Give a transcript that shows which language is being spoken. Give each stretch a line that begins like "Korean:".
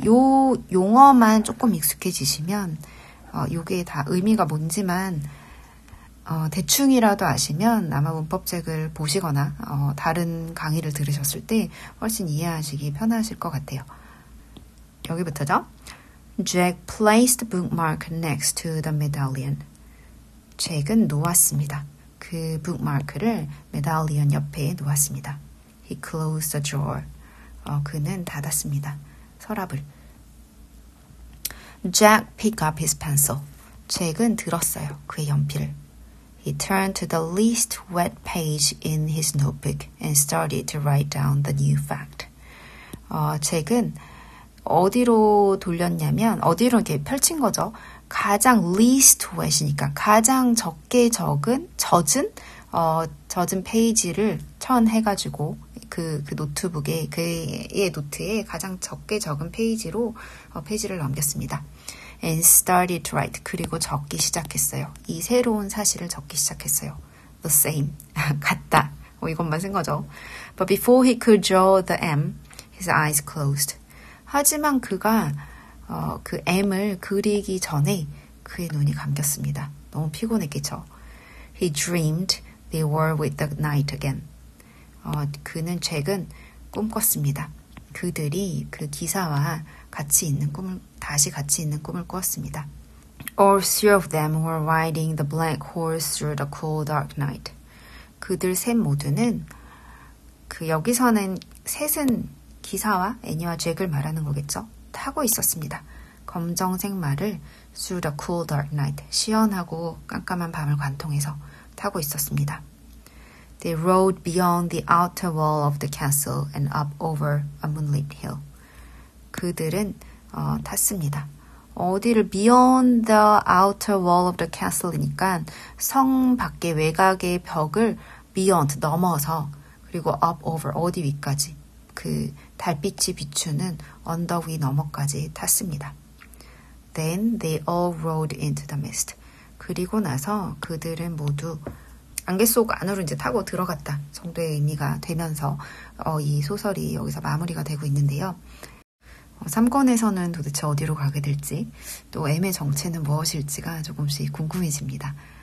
Korean: 요 용어만 조금 익숙해지시면 요게 다 의미가 뭔지만 대충이라도 아시면 아마 문법책을 보시거나 다른 강의를 들으셨을 때 훨씬 이해하시기 편하실 것 같아요. 여기부터죠.
English: Jack placed the bookmark next to the medallion.
Korean: 잭은 놓았습니다. 그 bookmark를 메달리언 옆에 놓았습니다.
English: He closed the drawer.
Korean: 그는 닫았습니다. 서랍을.
English: Jack picked up his pencil.
Korean: 잭은 들었어요. 그의 연필을.
English: He turned to the least wet page in his notebook and started to write down the new fact.
Korean: 잭은 어디로 돌렸냐면, 어디로 이렇게 펼친 거죠. 가장 least wet이니까 가장 적게 젖은 페이지를 해가지고 그 노트북에, 그의 노트에 가장 적게 적은 페이지로 페이지를 넘겼습니다.
English: And started to write.
Korean: 그리고 적기 시작했어요. 이 새로운 사실을 적기 시작했어요.
English: The same.
Korean: 같다. 이것만 쓴 거죠.
English: But before he could draw the M, his eyes closed.
Korean: 하지만 그가 그 M을 그리기 전에 그의 눈이 감겼습니다. 너무 피곤했겠죠.
English: He dreamed they were with the knight again.
Korean: 잭은 꿈꿨습니다. 그들이 그 기사와 다시 같이 있는 꿈을 꾸었습니다.
English: All three of them were riding the black horse through the cool dark night.
Korean: 그들 셋 모두는, 여기서는 셋은 기사와 애니와 잭을 말하는 거겠죠. 타고 있었습니다. 검정색 말을
English: through the cool dark night,
Korean: 시원하고 깜깜한 밤을 관통해서 타고 있었습니다.
English: They rode beyond the outer wall of the castle and up over a moonlit hill.
Korean: 그들은 탔습니다. 어디를
English: beyond the outer wall of the castle
Korean: 이니까 성 밖의 외곽의 벽을 beyond 넘어서, 그리고 up over 어디 위까지, 그 달빛이 비추는 언덕 위 너머까지 탔습니다.
English: Then they all rode into the mist.
Korean: 그리고 나서 그들은 모두 안개 속 안으로 이제 타고 들어갔다 정도의 의미가 되면서 이 소설이 여기서 마무리가 되고 있는데요. 3권에서는 도대체 어디로 가게 될지, 또 M의 정체는 무엇일지가 조금씩 궁금해집니다.